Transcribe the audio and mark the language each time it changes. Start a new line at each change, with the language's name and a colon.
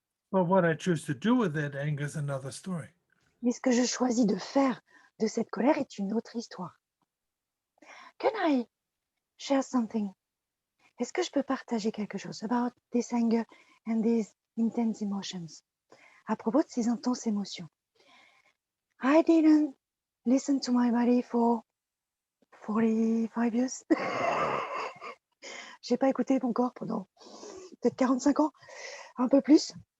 English: But what I choose to do with that anger is another story.
French: Mais ce que je choisis de faire de cette colère est une autre histoire.
English: Can I share something?
French: Est-ce que je peux partager quelque chose
English: about this anger and these intense emotions?
French: À propos de ces intenses émotions.
English: I didn't listen to my body for 45 years.
French: J'ai pas écouté mon corps pendant peut-être 45 ans, un peu plus.